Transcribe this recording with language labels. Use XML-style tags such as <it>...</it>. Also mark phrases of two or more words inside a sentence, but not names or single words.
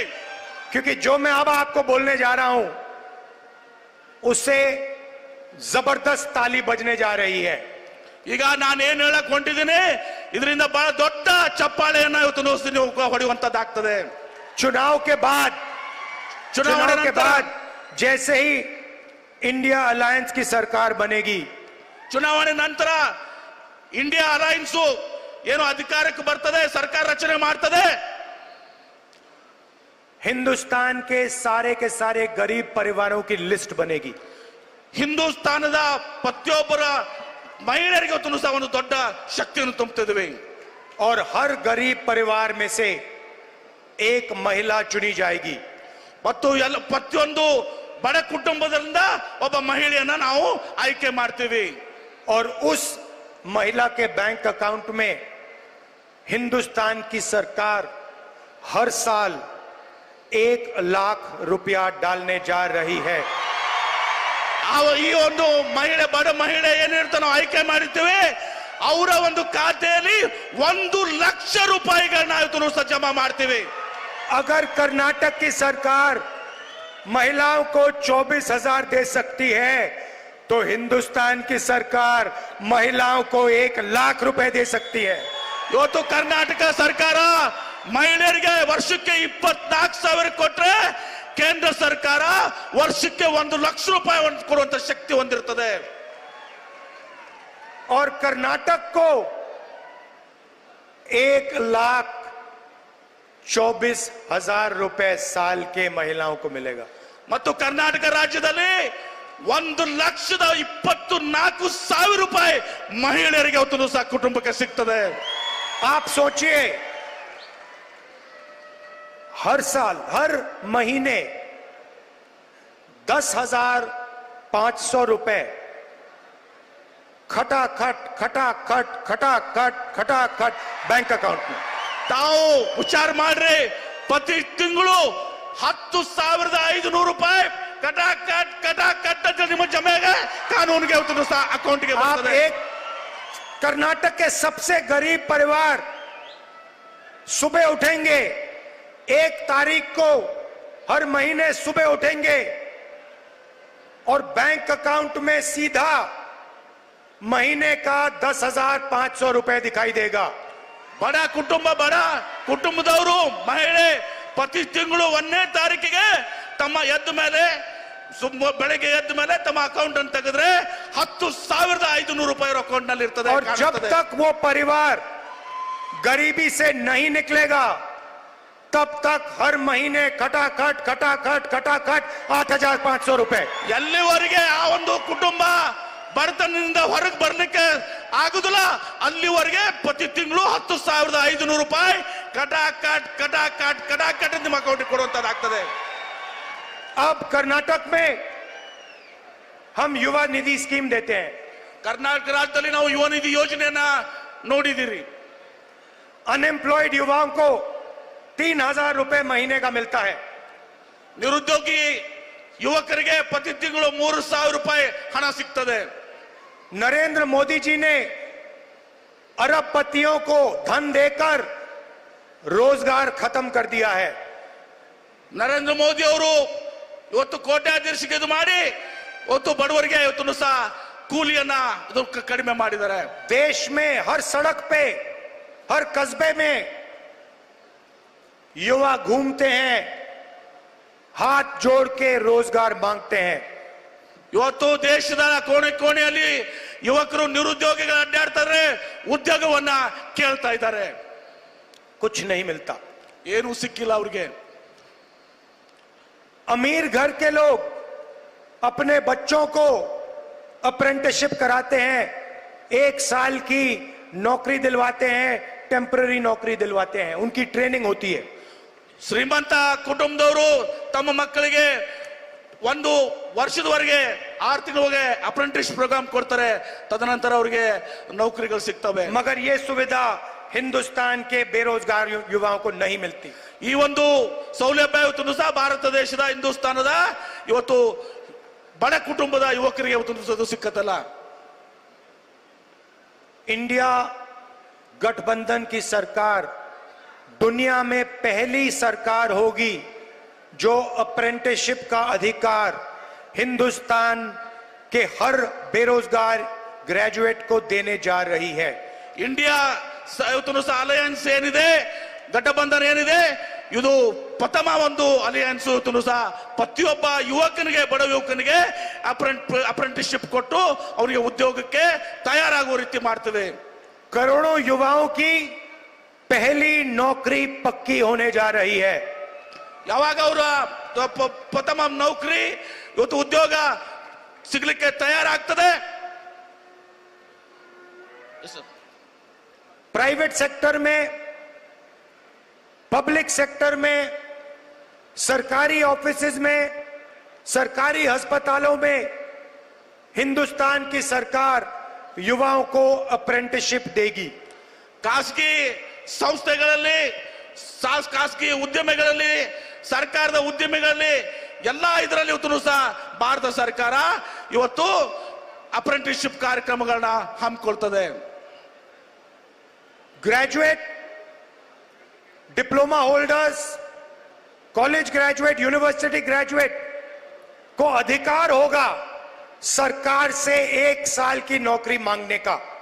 <hi>क्योंकि जो मैं अब आपको बोलने जा रहा हूं उससे जबरदस्त ताली बजने जा रही है।</hi> <kn>ಈಗ ನಾನು ಏನು ಹೇಳಕ್ ಹೊಂಟಿದ್ದೀನಿ, ಇದರಿಂದ ಬಹಳ ದೊಡ್ಡ ಚಪ್ಪಾಳೆಯನ್ನ ಇವತ್ತು ನೀವು ಹೊಡೆಯುವಂತದ್ದಾಗ್ತದೆ.</kn> <hi>चुनाव के बाद जैसे ही इंडिया अलायंस की सरकार बनेगी,</hi> <kn>ಚುನಾವಣೆ ನಂತರ ಇಂಡಿಯಾ ಅಲೈನ್ಸ್ ಏನು ಅಧಿಕಾರಕ್ಕೆ ಬರ್ತದೆ, ಸರ್ಕಾರ ರಚನೆ ಮಾಡ್ತದೆ,</kn> <hi>हिंदुस्तान के सारे गरीब परिवारों की लिस्ट बनेगी।</hi> <kn>ಹಿಂದೂಸ್ತಾನದ ಪ್ರತಿಯೊಬ್ಬರ ಮಹಿಳೆಯರಿಗೆ ಸಹ ಒಂದು ದೊಡ್ಡ ಶಕ್ತಿಯನ್ನು ತುಂಬುತ್ತಿದ್ದೇವೆ.</kn> <hi>और हर गरीब परिवार में से एक महिला चुनी जाएगी।</hi> <kn>ಮತ್ತು ಪ್ರತಿಯೊಂದು ಬಡ ಕುಟುಂಬದಿಂದ ಒಬ್ಬ ಮಹಿಳೆಯನ್ನ ನಾವು ಆಯ್ಕೆ ಮಾಡ್ತೀವಿ.</kn> <hi>और उस महिला के</hi> <en>bank account</en> <hi>में हिंदुस्तान की सरकार हर साल 1 लाख रुपया डालने जा रही है।</hi> <kn>ಈ ಒಂದು ಮಹಿಳೆ, ಬಡ ಮಹಿಳೆ ಏನಿರ್ತಾನೋ ಆಯ್ಕೆ ಮಾಡಿರ್ತೀವಿ, ಅವರ ಒಂದು ಖಾತೆಯಲ್ಲಿ 1 ಲಕ್ಷ ರೂಪಾಯಿಗಳನ್ನ ಇವತ್ತು ಜಮಾ ಮಾಡ್ತೀವಿ.</kn> <hi>अगर कर्नाटक की सरकार महिलाओं को 24,000 दे सकती है तो हिंदुस्तान की सरकार महिलाओं को 1,00,000 रुपए दे सकती है।</hi> <kn>ಇವತ್ತು ಕರ್ನಾಟಕ ಸರ್ಕಾರ ಮಹಿಳೆಯರಿಗೆ ವರ್ಷಕ್ಕೆ 24,000 ಕೊಟ್ರೆ ಕೇಂದ್ರ ಸರ್ಕಾರ ವರ್ಷಕ್ಕೆ 1,00,000 ರೂಪಾಯಿ ಕೊಡುವಂತ ಶಕ್ತಿ ಹೊಂದಿರುತ್ತದೆ।</kn> <hi>और कर्नाटक को 1,24,000 रुपए साल के महिलाओं को मिलेगा।</hi> <kn>ಮತ್ತು ಕರ್ನಾಟಕ ರಾಜ್ಯದಲ್ಲಿ 1,24,000 ರೂಪಾಯಿ ಮಹಿಳೆಯರಿಗೆ ಅವತ್ತು ಸಹ ಕುಟುಂಬಕ್ಕೆ ಸಿಗ್ತದೆ।</kn> <hi>आप सोचिए, हर साल हर महीने 10,500 रुपए खटाखट खटाखट खटाखट खटाखट</hi> <en>bank account</en> <hi>में।</hi> <kn>ತಾವು ವಿಚಾರ ಮಾಡ್ರಿ, ಪ್ರತಿ ತಿಂಗಳು 10,500 ರೂಪಾಯಿ ಕಟಾಕಟ್ ಕಟಾಕಟ್ ಅಂತ ನಿಮ್ಮ ಜಮೆಗೆ ಕಾನೂನಿಗೆ ಅವತ್ತು ಸಹ ಅಕೌಂಟ್ಗೆ ಬರ್ತದೆ।</kn> <hi>एक कर्नाटक के सबसे गरीब परिवार सुबह उठेंगे, 1 तारीख को हर महीने सुबह उठेंगे और</hi> <en>bank account</en> <hi>में सीधा महीने का 10,500 रुपए दिखाई देगा।</hi> <kn>ಬಡ ಕುಟುಂಬದವರು ಮಹಿಳೆ ಪ್ರತಿ ತಿಂಗಳು 1ನೇ ತಾರೀಕಿಗೆ ತಮ್ಮ ಬೆಳಗ್ಗೆ ಎದ್ದ ಮೇಲೆ ತಮ್ಮ ಅಕೌಂಟ್ ಅನ್ನು ತೆಗೆದ್ರೆ 10,500 ರೂಪಾಯಿ ಅಕೌಂಟ್ ನಲ್ಲಿ ಇರ್ತದೆ।</kn> <hi>और जब तक वो परिवार गरीबी से नहीं निकलेगा तब तक हर महीने खटाखट खटाखट खटाखट 8,500 रुपए।</hi> <kn>ಎಲ್ಲಿವರೆಗೆ ಆ ಒಂದು ಕುಟುಂಬ ಬಡತನದಿಂದ ಹೊರಗೆ ಬರ್ಲಿಕ್ಕೆ ಆಗುದಿಲ್ಲ ಅಲ್ಲಿವರೆಗೆ ಪ್ರತಿ ತಿಂಗಳು 10,500 ರೂಪಾಯಿ ಕಟಾಕಟ್ ಕಟಾಕಟ್ ಕಟಾಕಟ್ ನಿಮ್ಮ ಅಕೌಂಟ್ ಕೊಡುವಂತದ್ದಾಗ್ತದೆ।</kn> <hi>अब कर्नाटक में हम युवा निधि स्कीम देते हैं।</hi> <kn>ಕರ್ನಾಟಕ ರಾಜ್ಯದಲ್ಲಿ ನಾವು ಯುವ ನಿಧಿ ಯೋಜನೆಯನ್ನ ನೋಡಿದಿರಿ।</kn> <hi>अनएम्प्लॉयड युवाओं को 3,000 रुपए महीने का मिलता है।</hi> <kn>ನಿರುದ್ಯೋಗಿ ಯುವಕರಿಗೆ ಪ್ರತಿ ತಿಂಗಳು 3,000 ರೂಪಾಯಿ ಹಣ ಸಿಗ್ತದೆ।</kn> <hi>नरेंद्र मोदी जी ने अरबपतियों को धन देकर रोजगार खत्म कर दिया है।</hi> <kn>ನರೇಂದ್ರ ಮೋದಿ ಅವರು ಇವತ್ತು ಕೋಟ್ಯಾಧೀಶರಿಗೆ ಇದು ಮಾಡಿ ಇವತ್ತು ಬಡವರಿಗೆ ಇವತ್ತು ಸಹ ಕೂಲಿಯನ್ನ ಕಡಿಮೆ ಮಾಡಿದ್ದಾರೆ।</kn> <hi>देश में हर सड़क पे हर कस्बे में युवा घूमते हैं, हाथ जोड़ के रोजगार मांगते हैं।</hi> <kn>ಇವತ್ತು ದೇಶದ ಕೋಣೆ ಕೋಣೆಯಲ್ಲಿ ಯುವಕರು ನಿರುದ್ಯೋಗಿಗಳು ಅಡ್ಡಾಡ್ತಾರೆ, ಉದ್ಯೋಗವನ್ನ ಕೇಳ್ತಾ ಇದ್ದಾರೆ।</kn> <hi>कुछ नहीं मिलता,</hi> <kn>ಏನು ಸಿಕ್ಕಿಲ್ಲ ಅವ್ರಿಗೆ।</kn> <hi>अमीर घर के लोग अपने बच्चों को अप्रेंटिसशिप कराते हैं, 1 साल की नौकरी दिलवाते हैं, टेम्पररी नौकरी दिलवाते हैं, उनकी ट्रेनिंग होती है।</hi> <kn>ಶ್ರೀಮಂತ ಕುಟುಂಬದವರು ತಮ್ಮ ಮಕ್ಕಳಿಗೆ 1 ವರ್ಷದವರೆಗೆ 6 ತಿಂಗಳಿಗೆ</kn> <en>apprentice program</en> <kn>ಕೊಡ್ತಾರೆ, ತದನಂತರ ಅವರಿಗೆ ನೌಕರಿಗಳು ಸಿಗ್ತವೆ।</kn> <hi>मगर ये सुविधा हिंदुस्तान के बेरोजगार युवाओं को नहीं मिलती।</hi> <kn>ಈ ಒಂದು ಸೌಲಭ್ಯ ಇವತ್ತು ಸಹ ಭಾರತ ದೇಶದ ಹಿಂದೂಸ್ತಾನದ ಇವತ್ತು ಬಡ ಕುಟುಂಬದ ಯುವಕರಿಗೆ ಇವತ್ತು ಸಿಕ್ಕತ್ತಲ್ಲ।</kn> <hi>इंडिया गठबंधन की सरकार दुनिया में पहली सरकार होगी जो अप्रेंटिसशिप का अधिकार हिंदुस्तान के हर बेरोजगार ग्रेजुएट को देने जा रही है।</hi> <kn>ಇಂಡಿಯಾ ಇವತ್ತು ಸಹ ಅಲಯನ್ಸ್ ಏನಿದೆ, ಗಠಬಂಧನ ಏನಿದೆ, ಇದು ಪ್ರಥಮ ಒಂದು ಅಲಿಯನ್ಸ್ ಇವತ್ತು ಸಹ ಪ್ರತಿಯೊಬ್ಬ ಯುವಕನಿಗೆ, ಬಡ ಯುವಕನಿಗೆ ಅಪ್ರೆಂಟಿಸ್ಶಿಪ್ ಕೊಟ್ಟು ಅವರಿಗೆ ಉದ್ಯೋಗಕ್ಕೆ ತಯಾರಾಗುವ ರೀತಿ ಮಾಡ್ತದೆ।</kn> <hi>करोड़ों युवाओं की पहली नौकरी पक्की होने जा रही है।</hi> <kn>ಯಾವಾಗ ಅವರ ಪ್ರಥಮ ನೌಕರಿ ಇವತ್ತು ಉದ್ಯೋಗ ಸಿಗ್ಲಿಕ್ಕೆ ತಯಾರಾಗ್ತದೆ।</kn> <en>private sector</en> <hi>में,</hi> <en>public sector</en> <hi>में, सरकारी ऑफिसेज में, सरकारी अस्पतालों में हिंदुस्तान की सरकार युवाओं को अप्रेंटिसशिप देगी।</hi> <kn>ಖಾಸಗಿ ಸಂಸ್ಥೆಗಳಲ್ಲಿ, ಖಾಸಗಿ ಉದ್ಯಮಿಗಳಲ್ಲಿ, ಸರ್ಕಾರದ ಉದ್ಯಮಿಗಳಲ್ಲಿ ಎಲ್ಲ ಇದರಲ್ಲಿ ಇವತ್ತು ಸಹ ಭಾರತ ಸರ್ಕಾರ ಇವತ್ತು ಅಪ್ರೆಂಟಿಸ್ಶಿಪ್ ಕಾರ್ಯಕ್ರಮಗಳನ್ನ ಹಮ್ಮಿಕೊಳ್ತದೆ।</kn> <en>graduate, diploma holders, college graduate, university graduate</en> <hi>को अधिकार होगा सरकार से 1 साल की नौकरी मांगने का।</hi>